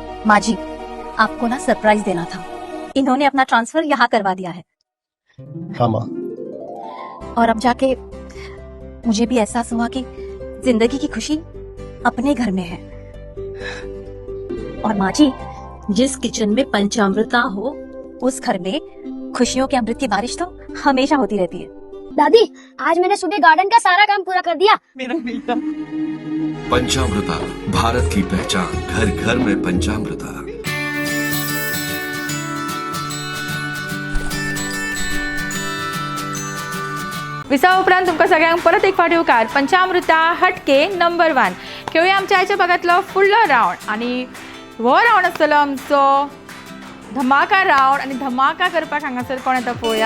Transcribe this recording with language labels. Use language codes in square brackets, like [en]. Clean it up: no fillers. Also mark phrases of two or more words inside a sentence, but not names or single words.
[hi] माजी, आपको ना सरप्राइज देना था। इन्होंने अपना ट्रांसफर यहाँ करवा दिया है। हाँ माँ। और अब जाके मुझे भी एहसास हुआ कि जिंदगी की खुशी अपने घर में है। और माँ जी, जिस किचन में पंचामृता हो उस घर में खुशियों के अमृत की बारिश तो हमेशा होती रहती है। दादी, आज मैंने सुबह गार्डन का सारा काम पूरा कर दिया। मेरा बेटा। पंचामृता, भारत की पहचान, घर घर में पंचामृता। [kok] विसा उपरांत तुमकां सगळ्यांक परत एक फावटी उपकार पंचामृता हटके नंबर 1 खेळुया आमच्या आयच्या भागातलो फुडलो रावंड आनी हो रावंड आसतलो आमचो धमाका रावंड आनी धमाका करपाक हांगासर कोण येता पळोवया।